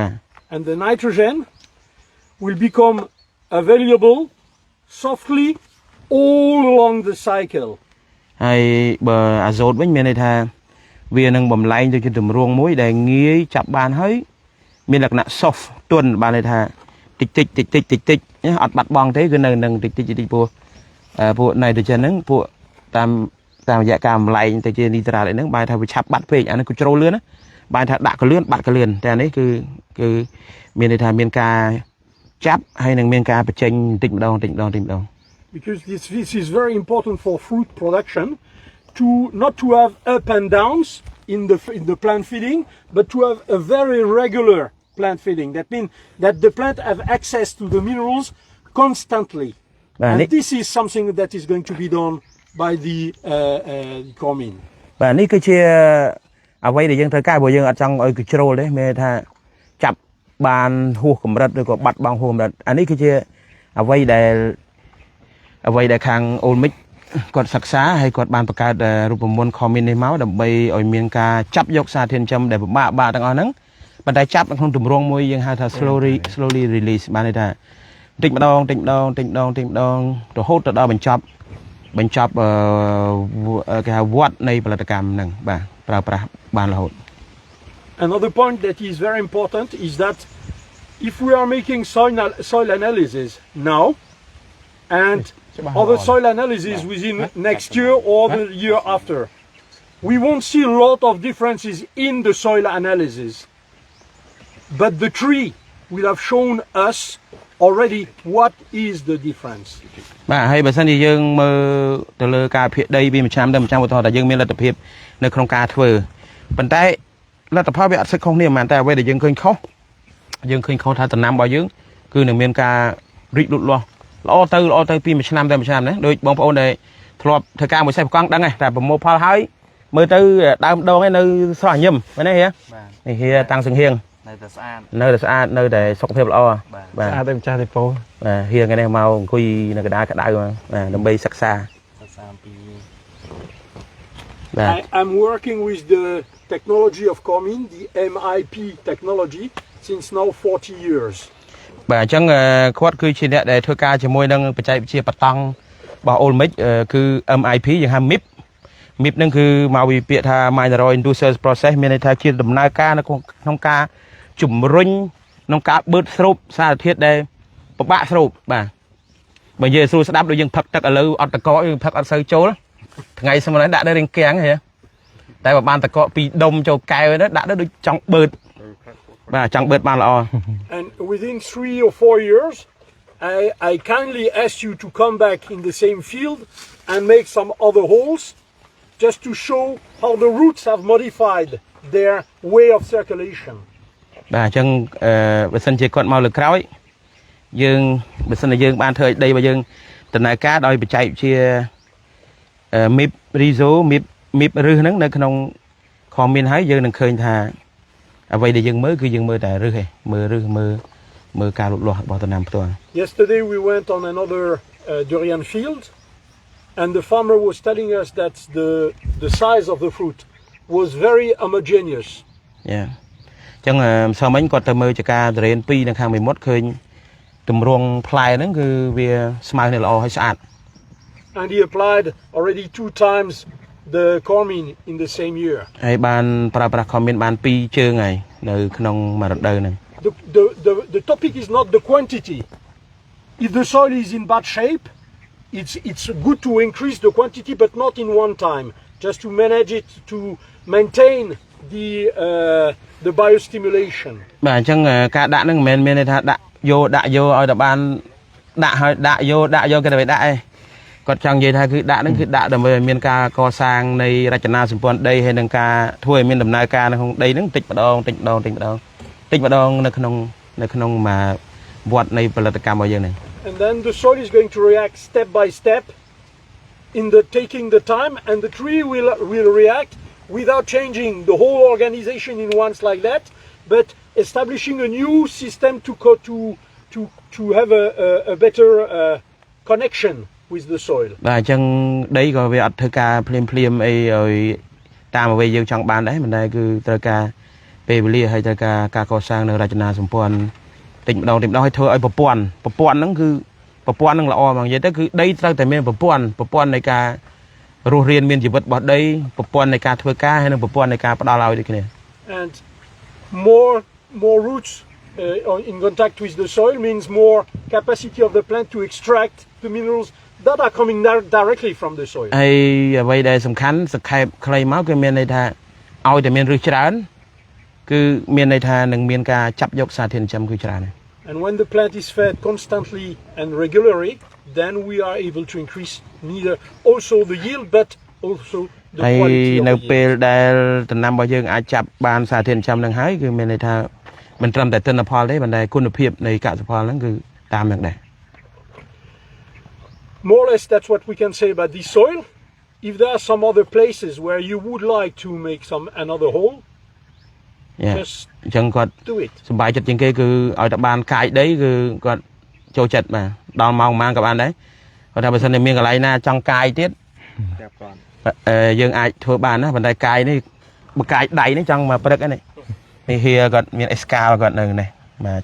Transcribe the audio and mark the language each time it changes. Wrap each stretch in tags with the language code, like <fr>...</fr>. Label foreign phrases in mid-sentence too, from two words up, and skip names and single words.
<en>And the nitrogen will become available softly all along the cycle.</en> <km>ហើយបើអាសូតវិញមានន័យថាវានឹងបំលែងទៅជាទម្រង់មួយដែលងាយចាប់បានហើយមានលក្ខណៈ soft ទន់បានន័យថាតិចអត់បាត់បង់ទេគឺនៅនឹងតិចពួក nitrogen ហ្នឹងពួកតាមរយៈការបំលែងទៅជា nitrat អីហ្នឹងបែរថាវាឆាប់បាត់ពេកអានេះគឺជ្រុលលឿនណាបែរថាដាក់កលឿនបាត់កលឿនតែអានេះគឺមានន័យថាមានការចាប់ហើយនឹងមានការបញ្ចេញបន្តិចម្ដង</km> <en>Because this is very important for fruit production, not to have up and downs in the plant feeding, but to have a very regular plant feeding. That means that the plant have access to the minerals constantly. And this is something that is going to be done by the Cormin.</en> <km>បាទនេះគឺជាអ្វីដែលយើងត្រូវការព្រោះយើងអត់ចង់ឲ្យគឺជ្រុលទេមានថាចាប់បានហួសកម្រិតឬក៏បាត់ប ង់ហួសកម្រិតអានេះគឺជាអ្វីដែលខាងអូលមិចគាត់សិក្សាហើយគាត់បានបង្កើតរូបមន្ត Cormin នេះមកដើម្បីឲ្យមានការចាប់យកសារធាតុចិញ្ចឹមដែលពិបាកទាំងអស់ហ្នឹងប៉ុន្តែចាប់នៅក្នុងទម្រង់មួយយើងហៅថា</km> <en>slowly release</en> <km>បានន័យថាតិចម្ដងរហូតទៅដល់បញ្ចប់គេហៅវត្តនៃផលិតកម្មហ្នឹងបាទប្រើប្រាស់បានរហូត</km> <en>Another point that is very important is that if we are making soil analysis now and other soil analysis within next year or the year after, we won't see a lot of differences in the soil analysis. But the tree will have shown us already what is the difference.</en> <km>បាទហើយបើសិនជាយើងមើលទៅលើការភាគដីពីមួយឆ្នាំទៅមួយឆ្នាំឧទាហរណ៍ថាយើងមានលទ្ធភាពនៅក្នុងការធ្វើប៉ុន្តែ លទ្ធផលវាអត់ស្គខុសគ្នាប៉ុន្តែអ្វីដែលយើងឃើញខុសថាដំណាំរបស់យើងគឺនឹងមានការរីកលូតលាស់ល្អទៅពីមួយឆ្នាំទៅមួយឆ្នាំណាដូចបងប្អូនដែលធ្លាប់ធ្វើការមួយសេះប្រកង់ដឹងតែប្រមូលផលហើយមើលទៅដើមដងឯនៅស្រស់ញឹមមែនទេហ៎នេះហៀតាំងសង្ហៀងនៅតែស្អាតនៅតែសុខភាពល្អបាទស្អាតតែម្ចាស់ទេពោបាទហៀថ្ងៃនេះមកអង្គុយនៅកណ្ដាលក្តៅបាទដើម្បីសិក្សាពី</km> <en>I'm working with the technology of Cormin, the MIP technology, since now 40 years.</en> <km>បាទអញ្ចឹងគាត់គឺជាអ្នកដែលធ្វើការជាមួយនឹងបច្ចេកវិទ្យាបតង់របស់អូលមិចគឺ MIP យើងហៅ MIP ហ្នឹងគឺមកពីពាក្យថា</km> <en>Mineral Industrial Process</en> <km>មានន័យថាជាដំណើរការនៅក្នុងការជំរុញក្នុងការបឺតស្រូបសារធាតុដែលពិបាកស្រូបបាទបើនិយាយស្រួលស្ដាប់ដូចយើងផឹកទឹកឥឡូវអត់តកយើងផឹកអត់សូវចូលថ្ងៃស្មើនេះដាក់នៅរាងគាំងហ៎តែបើបានតកពីដុំចូលកែវហ្នឹងដាក់ទៅដូចចង់បឺតបាទចង់បឺតបានល្អ</km> <en>And within 3 or 4 years I kindly ask you to come back in the same field and make some other holes just to show how the roots have modified their way of circulation.</en> <km>បាទអញ្ចឹងបើសិនជាគាត់មកលើក្រោយយើងបើសិនជាយើងបានធ្វើឲ្យដីរបស់យើងដំណើរការដោយបច្ចេកវិទ្យាMIP Rizo MIP ឬហ្នឹងនៅក្នុងខមមានហើយយើងនឹងឃើញថាអ្វីដែលយើងមើលគឺយើងមើលតែឫសឯងមើលការលូតលាស់របស់ដំណាំផ្ទាល់</km> <en>Yesterday we went on another durian field and the farmer was telling us that the size of the fruit was very homogeneous. Yeah.</en> <km>អញ្ចឹងម្សិលមិញគាត់ទៅមើលចការទុរេន2នៅខាងមួយមុតឃើញទម្រង់ផ្លែហ្នឹងគឺវាស្មើគ្នាល្អហើយស្អាត</km> <en>And he applied already 2 times the Cormin in the same year.</en> <km>ហើយបានប្រើប្រាស់ Cormin បាន2ជើងហើយនៅក្នុងមួយរដូវហ្នឹង</km> <en>The topic is not the quantity. If the soil is in bad shape, it's good to increase the quantity but not in one time, just to manage it to maintain the biostimulation.</en> <km>បាទអញ្ចឹងការដាក់ហ្នឹងមិនមែនមានន័យថាដាក់យកឲ្យតែបានដាក់យកគេទៅដាក់ឯងគាត់ចង់និយាយថាគឺដាក់ហ្នឹងគឺដាក់ដើម្បីឲ្យមានការកសាងនៃរចនាសម្ព័ន្ធដីហើយនឹងការធ្វើឲ្យមានដំណើរការនៅក្នុងដីហ្នឹងតិចម្ដងនៅក្នុងមកវត្តនៃផលិតកម្មរបស់យើងហ្នឹង</km> <en>And then the soil is going to react step by step in the taking the time, and the tree will react without changing the whole organization in once like that, but establishing a new system to have a better connection with the soil.</en> <km>បាទអញ្ចឹងដីក៏វាអត់ធ្វើការភ្លាមអីឲ្យតាមអ្វីយើងចង់បានដែរមិនដែរគឺត្រូវការពេលវេលាហើយត្រូវការកសាងនៅរចនាសម្ព័ន្ធតិចម្ដងឲ្យធ្វើឲ្យប្រព័ន្ធហ្នឹងគឺប្រព័ន្ធហ្នឹងល្អមកនិយាយទៅគឺដីត្រូវតែមានប្រព័ន្ធនៃការរស់រានមានជីវិតរបស់ដីប្រព័ន្ធនៃការធ្វើការហើយនិងប្រព័ន្ធនៃការផ្ដល់ឲ្យដូចគ្នា</km> <en>And more roots in contact with the soil means more capacity of the plant to extract the minerals that are coming directly from the soil.</en> <km>ហើយអ្វីដែលសំខាន់សង្ខេបខ្លីមកគឺមានន័យថាឲ្យតែមានឫសច្រើនគឺមានន័យថានឹងមានការចាប់យកសារធាតុចិញ្ចឹមគឺច្រើន</km> <en>And when the plant is fed constantly and regularly, then we are able to increase neither also the yield but also the</en> <km>ហើយ</km> <en>quality of</en> <km>នៅ</km> <en>the</en> <km>ពេល</km> <en>yield.</en> <km>ដែលដំណាំរបស់យើងអាចចាប់បានសារធាតុចិញ្ចឹមនឹងហើយគឺមានន័យថាមិនត្រឹមតែទិន្នផលទេប៉ុន្តែគុណភាពនៃកសិផលហ្នឹងគឺតាមនឹងដែរ</km> <en>More or less that's what we can say about this soil. If there are some other places where you would like to make another hole,</en> <km>យ៉ា</km> <en>just</en> <km>អញ្ចឹងគាត់</km> <en>do it.</en> <km>សប្បាយចិត្តជាងគេគឺឲ្យតែបានកាយដីគឺគាត់ចូលចិត្តបាទដល់ម៉ោងប៉ុន្មានក៏បានដែរគាត់ថាបើសិនតែមានកន្លែងណាចង់កាយទៀតយើងអាចធ្វើបានណាប៉ុន្តែកាយនេះបើកាយដៃនេះចង់មកព្រឹកហ្នឹងនេះហៀគាត់មានអេសកាលគាត់នៅនេះបាទ</km>